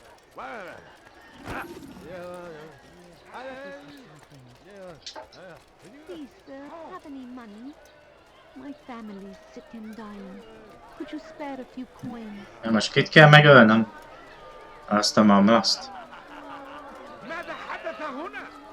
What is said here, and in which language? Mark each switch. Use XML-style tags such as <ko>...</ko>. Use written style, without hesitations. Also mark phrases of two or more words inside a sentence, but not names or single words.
<en>Please, sir, have any money? My family's sick and dying. Could you spare a few coins?</en> <hu>Most kit kell megölnöm? Azt a mamlaszt?</hu> <ar>ماذا حدث هنا؟</ar>